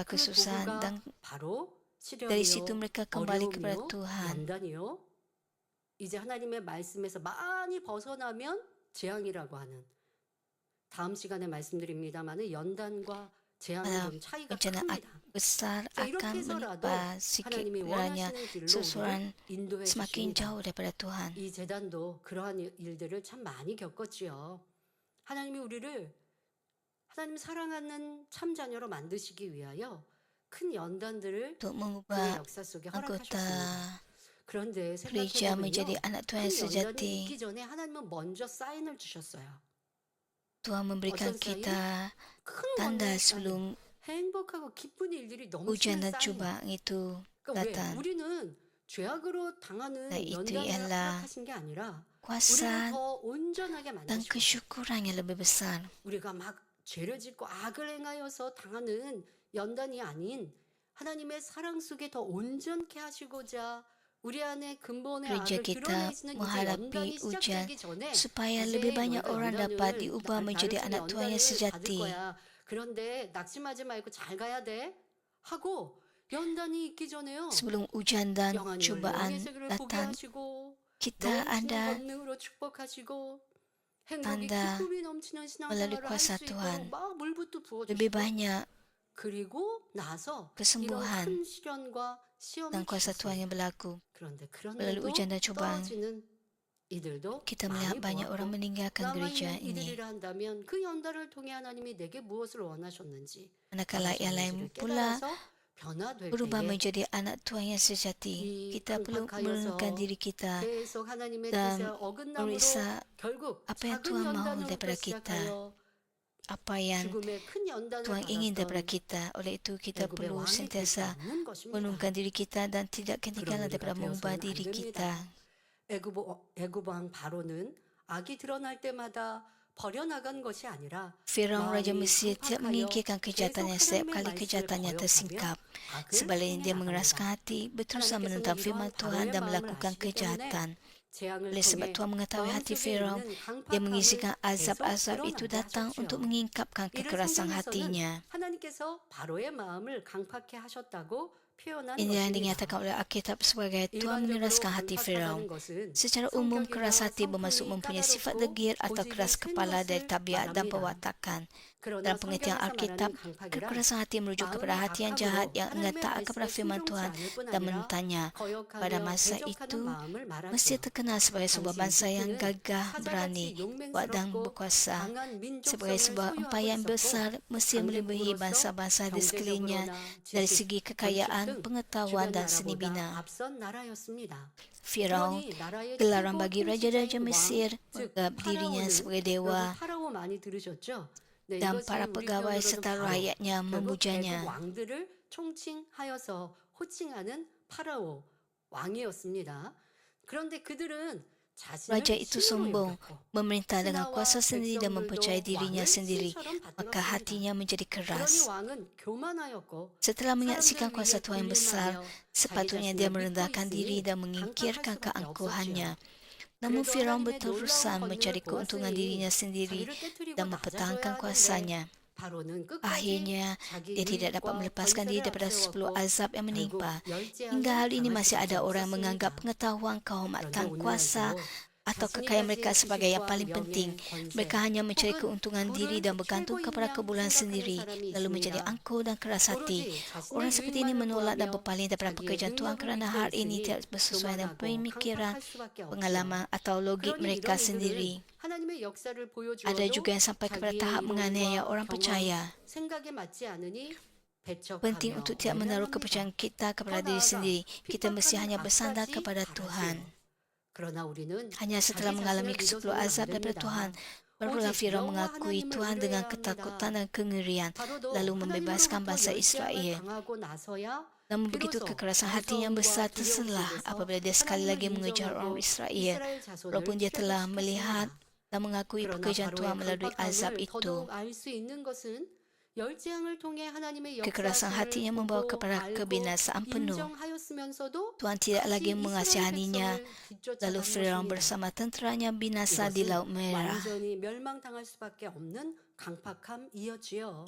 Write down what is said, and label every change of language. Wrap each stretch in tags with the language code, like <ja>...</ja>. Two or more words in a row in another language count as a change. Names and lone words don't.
<ko>그</ko> <ms>kesusahan</ms> <ko>도구가</ko> <ms>dan</ms> <ko>바로</ko> <ms>dari situ</ms> <ko>시련이요,</ko> <ms>mereka kembali kepada</ms> <ko>어려움이요,</ko> <ms>Tuhan.</ms> <ko>연단이요. 이제 하나님의 말씀에서 많이 벗어나면 재앙이라고 하는, 다음 시간에 말씀드립니다만은 연단과 재앙은 좀 차이가</ko> <ms>bencana</ms> <ko>큽니다.</ko> <ms>besar</ms> <ko>자, 이렇게</ko> <ms>akan</ms> <ko>해서라도</ko> <ms>menimpa sikit</ms> <ko>하나님이</ko> <ms>kiranya</ms> <ko>원하시는 길로</ko> <ms>seseorang</ms> <ko>우리를 인도해</ko> <ms>semakin</ms> <ko>주십니다.</ko> <ms>jauh daripada Tuhan.</ms> <ko>이 재단도 그러한 일들을 참 많이 겪었지요. 하나님이 우리를 하나님 사랑하는 참 자녀로 만드시기 위하여 큰 연단들을</ko> <ms>Untuk</ms> <ko>그의</ko> <ms>mengubah</ms> <ko>역사 속에 허락하셨습니다.</ko> <ms>anggota</ms> <ko>그런데</ko> <ms>gereja menjadi</ms> <ko>생각해보면요,</ko> <ms>anak Tuhan</ms> <ko>큰</ko> <ms>yang</ms> <ko>연단이</ko> <ms>sejati.</ms> <ko>있기 전에 하나님은 먼저 사인을 주셨어요.</ko> <ms>Tuhan memberikan</ms> <ko>어떤 사인?</ko> <ms>kita</ms> <ko>큰</ko> <ms>tanda</ms> <ko>권능의 사인,</ko> <ms>sebelum</ms> <ko>행복하고 기쁜 일들이</ko> <ms>ujian</ms> <ko>넘치는</ko> <ms>dan</ms> <ko>사인.</ko> <ms>cubaan itu</ms> <ko>그러니까 왜?</ko> <ms>datang.</ms> <ko>우리는 죄악으로 당하는</ko> <ms>Nah, itu</ms> <ko>연단을</ko> <ms>ialah</ms> <ko>허락하신 게 아니라 우리를</ko> <ms>kuasa</ms> <ko>더 온전하게</ko> <ms>dan</ms> <ko>만드시고</ko> <ms>kesyukuran yang lebih besar.</ms> <ko>우리가 막 죄를 짓고 악을 행하여서 당하는 연단이 아닌 하나님의 사랑 속에 더 온전케 하시고자 우리 안에 근본의</ko> <ms>Gereja</ms> <ko>악을</ko> <ms>kita</ms> <ko>드러내시는 이제</ko> <ms>menghadapi</ms> <ko>연단이</ko> <ms>ujian</ms> <ko>시작되기 전에</ko> <ms>supaya</ms> <ko>이제</ko> <ms>lebih banyak</ms> <ko>너희가</ko> <ms>orang dapat</ms> <ko>연단을</ko> <ms>diubah menjadi</ms> <ko>나를</ko> <ms>anak Tuhan yang</ms> <ko>연단을 받을</ko> <ms>sejati.</ms> <ko>거야. 그런데 낙심하지 말고 잘 가야 돼 하고 연단이 있기 전에요.</ko> <ms>Sebelum ujian dan</ms> <ko>영안이</ko> <ms>cubaan</ms> <ko>영의 세계를 보게</ko> <ms>datang,</ms> <ko>하시고</ko> <ms>kita</ms> <ko>넘치는</ko> <ms>ada</ms> <ko>권능으로 축복하시고 행복이</ko> <ms>tanda</ms> <ko>기쁨이 넘치는</ko> <ms>melalui</ms> <ko>신앙생활을 할</ko> <ms>kuasa</ms> <ko>수 있도록</ko> <ms>Tuhan.</ms> <ko>막 물부터</ko> <ms>lebih</ms> <ko>부어주시고</ko> <ms>banyak</ms> <ko>그리고 나서 이런</ko> <ms>kesembuhan</ms> <ko>큰 시련과 시험을</ko> <ms>dan kuasa Tuhan</ms> <ko>주셨어요.</ko> <ms>yang berlaku.</ms> <ko>그런데</ko> <ms>Melalui</ms> <ko>그런데도</ko> <ms>ujian dan cubaan,</ms> <ko>떨어지는 이들도</ko> <ms>kita</ms> <ko>많이</ko> <ms>melihat banyak orang</ms> <ko>보았고</ko> <ms>meninggalkan gereja</ms> <ko>남아있는</ko> <ms>ini.</ms> <ko>이들이라 한다면 그 연단을 통해 하나님이 내게 무엇을 원하셨는지</ko> <ms>Manakala yang lain</ms> <ko>원하셨는지를</ko> <ms>pula</ms> <ko>깨달아서 변화될</ko> <ms>berubah</ms> <ko>때에</ko> <ms>menjadi anak Tuhan yang sejati,</ms> <ko>이</ko> <ms>kita perlu menurunkan</ms> <ko>강팍하여서</ko> <ms>diri kita</ms> <ko>계속 하나님의</ko> <ms>dan</ms> <ko>뜻에 어긋남으로</ko> <ms>meriksa</ms> <ko>결국</ko> <ms>apa yang</ms> <ko>작은</ko> <ms>Tuhan mahu</ms> <ko>연단으로부터</ko> <ms>daripada kita,</ms> <ko>시작하여</ko> <ms>apa yang</ms> <ko>죽음의 큰 연단을</ko> <ms>Tuhan ingin daripada</ms> <ko>받았던</ko> <ms>kita. Oleh itu kita</ms> <ko>애굽의</ko> <ms>perlu</ms> <ko>왕이 되지</ko> <ms>sentiasa</ms> <ko>않는 것입니다.</ko> <ms>menurunkan diri kita dan tidak ketinggalan</ms> <ko>그런</ko> <ms>daripada</ms> <ko>우리가</ko> <ms>mengubah</ms> <ko>되어서는 안</ko> <ms>diri</ms> <ko>됩니다.</ko> <ms>kita.</ms> <ko>애굽 왕 바로는 악이 드러날 때마다 버려나간 것이 아니라</ko> <ms>Firaun Raja</ms> <ko>마음이</ko> <ms>Mesir tidak</ms> <ko>강팍하여</ko> <ms>meningkirkan</ms> <ko>계속</ko> <ms>kejahatannya setiap</ms> <ko>하나님의</ko> <ms>kali</ms> <ko>말씀을</ko> <ms>kejahatannya</ms> <ko>거역하며</ko> <ms>tersingkap.</ms> <ko>악을</ko> <ms>Sebaliknya</ms> <ko>행해</ko> <ms>dia</ms> <ko>나갑니다.</ko> <ms>mengeraskan hati, berusaha</ms> <ko>하나님께서는</ko> <ms>menentang firman</ms> <ko>이러한</ko> <ms>Tuhan</ms> <ko>바로의</ko> <ms>dan</ms> <ko>마음을</ko> <ms>melakukan</ms> <ko>아시기 때문에</ko> <ms>kejahatan.</ms> <ko>재앙을</ko> <ms>Oleh sebab</ms> <ko>통해</ko> <ms>Tuhan mengetahui hati</ms> <ko>마음속에</ko> <ms>Firaun,</ms> <ko>있는</ko> <ms>dia</ms> <ko>강팍함을</ko> <ms>mengizinkan</ms> <ko>계속</ko> <ms>azab-azab itu</ms> <ko>드러나게</ko> <ms>datang</ms> <ko>하셨죠.</ko> <ms>untuk mengingkapkan</ms> <ko>이를</ko> <ms>kekerasan</ms> <ko>성경에서는</ko> <ms>hatinya.</ms> <ko>하나님께서 바로의 마음을 강팍해 하셨다고 표현한</ko> <ms>Ini yang</ms> <ko>것입니다.</ko> <ms>dinyatakan oleh Alkitab sebagai Tuhan</ms> <ko>일반적으로</ko> <ms>mengeraskan hati Firaun.</ms> <ko>강팍하다는 것은</ko> <ms>Secara umum,</ms> <ko>성격이나</ko> <ms>keras hati bermaksud</ms> <ko>성품이</ko> <ms>mempunyai sifat</ms> <ko>까다롭고</ko> <ms>degil atau</ms> <ko>고집이</ko> <ms>keras</ms> <ko>센</ko> <ms>kepala dari</ms> <ko>것을</ko> <ms>tabiat dan</ms> <ko>말합니다.</ko> <ms>perwatakan.</ms> <ko>그러나</ko> <ms>Dalam pengertian</ms> <ko>성경에서</ko> <ms>Alkitab,</ms> <ko>말하는 강팍이란</ko> <ms>kekerasan hati merujuk kepada</ms> <ko>마음이</ko> <ms>hati yang jahat</ms> <ko>박하고</ko> <ms>yang enggan</ms> <ko>하나님의</ko> <ms>taat kepada</ms> <ko>말씀에</ko> <ms>firman</ms> <ko>순종치</ko> <ms>Tuhan</ms> <ko>않을 뿐</ko> <ms>dan</ms> <ko>아니라</ko> <ms>menentangnya. Pada</ms> <ko>거역하며</ko> <ms>masa</ms> <ko>대적하는</ko> <ms>itu,</ms> <ko>마음을 말하죠.</ko> <ms>Mesir terkenal sebagai sebuah</ms> <ko>당시</ko> <ms>bangsa yang</ms> <ko>이집트는</ko> <ms>gagah, berani,</ms> <ko>사자같이</ko> <ms>kuat dan</ms> <ko>용맹스럽고</ko> <ms>berkuasa.</ms> <ko>강한</ko> <ms>Sebagai</ms> <ko>민족성을</ko> <ms>sebuah</ms> <ko>소유하고</ko> <ms>empayar yang</ms> <ko>있었고</ko> <ms>besar, Mesir melebihi</ms> <ko>강대국으로서</ko> <ms>bangsa-bangsa di sekelilingnya</ms> <ko>경제적으로나</ko> <ms>dari</ms> <ko>지식,</ko> <ms>segi</ms> <ko>권식</ko> <ms>kekayaan,</ms> <ko>등</ko> <ms>pengetahuan</ms> <ko>주변</ko> <ms>dan seni</ms> <ko>나라보다</ko> <ms>bina.</ms> <ko>앞선 나라였습니다.</ko> <ms>Firaun,</ms> <ko>그러니 나라의</ko> <ms>gelaran</ms> <ko>최고</ko> <ms>bagi raja-raja</ms> <ko>통치자인 왕,</ko> <ms>Mesir,</ms> <ko>즉</ko> <ms>menganggap dirinya</ms> <ko>파라오는</ko> <ms>sebagai</ms> <ko>여러분</ko> <ms>dewa</ms> <ko>파라오 많이 들으셨죠? 네,</ko> <ms>dan</ms> <ko>이것이</ko> <ms>para</ms> <ko>우리</ko> <ms>pegawai</ms> <ko>표현으로는</ko> <ms>serta</ms> <ko>바로</ko> <ms>rakyatnya</ms> <ko>결국 애굽</ko> <ms>memujanya.</ms> <ko>왕들을 총칭하여서 호칭하는 파라오 왕이었습니다. 그런데 그들은 자신을</ko> <ms>Raja itu</ms> <ko>신으로</ko> <ms>sombong,</ms> <ko>여겼고</ko> <ms>memerintah dengan</ms> <ko>신하와</ko> <ms>kuasa sendiri dan mempercayai</ms> <ko>백성들도</ko> <ms>dirinya</ms> <ko>왕을</ko> <ms>sendiri,</ms> <ko>신처럼</ko> <ms>maka</ms> <ko>받들었습니다.</ko> <ms>hatinya menjadi</ms> <ko>그러니</ko> <ms>keras.</ms> <ko>왕은 교만하였고</ko> <ms>Setelah menyaksikan</ms> <ko>사람들</ko> <ms>kuasa</ms> <ko>위에</ko> <ms>Tuhan yang besar,</ms> <ko>군림하며 자기</ko> <ms>sepatutnya</ms> <ko>자신을</ko> <ms>dia</ms> <ko>믿고</ko> <ms>merendahkan diri</ms> <ko>있으니</ko> <ms>dan</ms> <ko>강팍할</ko> <ms>mengingkirkan</ms> <ko>수밖에</ko> <ms>keangkuhannya.</ms> <ko>없었지요.</ko> <ms>Namun</ms> <ko>그래도</ko> <ms>Firaun</ms> <ko>하나님의</ko> <ms>berterusan</ms> <ko>놀라운</ko> <ms>mencari</ms> <ko>권능을</ko> <ms>keuntungan</ms> <ko>보았으니</ko> <ms>dirinya sendiri</ms> <ko>자기를 깨뜨리고</ko> <ms>dan</ms> <ko>낮아져야</ko> <ms>mempertahankan</ms> <ko>하는데</ko> <ms>kuasanya.</ms> <ko>바로는 끝까지</ko> <ms>Akhirnya,</ms> <ko>자기</ko> <ms>dia tidak dapat</ms> <ko>유익과</ko> <ms>melepaskan diri</ms> <ko>권세를</ko> <ms>daripada 10</ms> <ko>앞세웠고</ko> <ms>azab yang</ms> <ko>결국</ko> <ms>menimpa. Hingga</ms> <ko>멸제하는</ko> <ms>hari ini</ms> <ko>당할</ko> <ms>masih</ms> <ko>수밖에</ko> <ms>ada orang</ms> <ko>없었습니다.</ko> <ms>menganggap pengetahuan,</ms> <ko>그런데</ko> <ms>kehormatan,</ms> <ko>오늘날도</ko> <ms>kuasa atau</ms> <ko>자신이</ko> <ms>kekayaan</ms> <ko>가진</ko> <ms>mereka sebagai yang</ms> <ko>지식과</ko> <ms>paling penting.</ms> <ko>명예,</ko> <ms>Mereka</ms> <ko>권세</ko> <ms>hanya mencari</ms> <ko>혹은</ko> <ms>keuntungan diri</ms> <ko>부를</ko> <ms>dan bergantung</ms> <ko>최고인</ko> <ms>kepada</ms> <ko>양</ko> <ms>kebulan</ms> <ko>생각하는</ko> <ms>sendiri,</ms> <ko>사람이</ko> <ms>lalu menjadi</ms> <ko>있습니다.</ko> <ms>angkuh dan keras hati.</ms> <ko>오로지 자신의</ko> <ms>Orang seperti ini</ms> <ko>유익만을</ko> <ms>menolak dan</ms> <ko>구하며</ko> <ms>berpaling daripada</ms> <ko>자기의</ko> <ms>pekerjaan Tuhan</ms> <ko>능력을</ko> <ms>kerana</ms> <ko>믿고</ko> <ms>hal ini</ms> <ko>있으니</ko> <ms>tidak sesuai dengan</ms> <ko>교만하고</ko> <ms>pemikiran,</ms> <ko>강팍할 수밖에 없지요.</ko> <ms>pengalaman atau logik</ms> <ko>그러니</ko> <ms>mereka</ms> <ko>이런</ko> <ms>sendiri.</ms> <ko>이들은 하나님의 역사를</ko> <ms>Ada</ms> <ko>보여주어도</ko> <ms>juga yang sampai kepada</ms> <ko>자기의</ko> <ms>tahap menganiaya</ms> <ko>이론과</ko> <ms>orang</ms> <ko>경험,</ko> <ms>percaya.</ms> <ko>생각에 맞지 않으니</ko> <ms>Penting</ms> <ko>배척하며</ko> <ms>untuk tidak menaruh</ms> <ko>외면합니다.</ko> <ms>kepercayaan kita kepada</ms> <ko>더</ko> <ms>diri</ms> <ko>나아가</ko> <ms>sendiri. Kita mesti</ms> <ko>핍박하는</ko> <ms>hanya bersandar</ms> <ko>악까지</ko> <ms>kepada Tuhan.</ms> <ko>바라지요. 그러나 우리는</ko> <ms>Hanya setelah</ms> <ko>자기</ko> <ms>mengalami</ms> <ko>자신을</ko> <ms>ke-10</ms> <ko>믿어서는 안</ko> <ms>azab daripada</ms> <ko>됩니다.</ko> <ms>Tuhan, barulah</ms> <ko>오직</ko> <ms>Firaun</ms> <ko>여호와</ko> <ms>mengakui</ms> <ko>하나님을</ko> <ms>Tuhan dengan</ms> <ko>의뢰해야</ko> <ms>ketakutan</ms> <ko>합니다.</ko> <ms>dan kengerian,</ms> <ko>바로도</ko> <ms>lalu membebaskan</ms> <ko>하나님으로부터</ko> <ms>bangsa</ms> <ko>열재앙을</ko> <ms>Israel.</ms> <ko>당하고 나서야</ko> <ms>Namun begitu</ms> <ko>비로소</ko> <ms>kekerasan hati yang</ms> <ko>무서움과</ko> <ms>besar</ms> <ko>두려움</ko> <ms>terselah</ms> <ko>속에서</ko> <ms>apabila dia sekali</ms> <ko>하나님을</ko> <ms>lagi mengejar orang</ms> <ko>인정하고</ko> <ms>Israel,</ms> <ko>이스라엘 자손을</ko> <ms>walaupun dia telah melihat</ms> <ko>출애굽시켰습니다.</ko> <ms>dan mengakui</ms> <ko>그러나</ko> <ms>pekerjaan Tuhan</ms> <ko>바로의</ko> <ms>melalui azab</ms> <ko>강팍함을</ko> <ms>itu.</ms> <ko>더더욱 알 수 있는 것은 열재앙을 통해 하나님의</ko> <ms>Kekerasan</ms> <ko>역사하심을</ko> <ms>hatinya membawa</ms> <ko>보고</ko> <ms>kepada</ms> <ko>알고</ko> <ms>kebinasaan penuh.</ms> <ko>인정하였으면서도</ko> <ms>Tuhan tidak</ms> <ko>다시</ko> <ms>lagi</ms> <ko>이스라엘</ko> <ms>mengasihaninya,</ms> <ko>백성을</ko> <ms>lalu</ms> <ko>뒤쫓아간</ko> <ms>Firaun</ms> <ko>것입니다.</ko> <ms>bersama tenteranya binasa di</ms> <ko>이것은 Laut Merah. 완전히 멸망당할 수밖에 없는 강팍함이었지요.</ko>